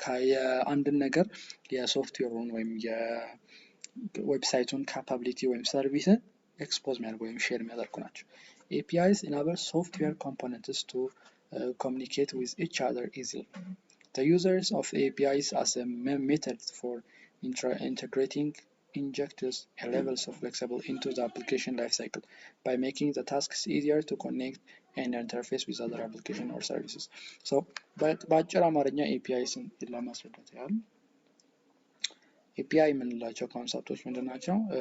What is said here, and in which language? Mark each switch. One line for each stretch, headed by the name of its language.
Amharic: የአንድን ነገር የሶፍትዌሩን ወይም የዌብሳይቱን ካፓቢሊቲ ወይም ሰርቪስን ኤክስፖዝ የሚያደርጉ ወይም ሼር የሚያደርጉ ናቸው።
English: APIs enable software components to communicate with each other easily. The users of APIs as a method for integrating injectors and levels of flexible into the application lifecycle by making the tasks easier to connect and interface with other application or services.
Amharic: So በአጭር አማርኛ APIስን ለማስረዳት ያህል API የምንላቸው ኮንሰፕቶች ምንድናቸው?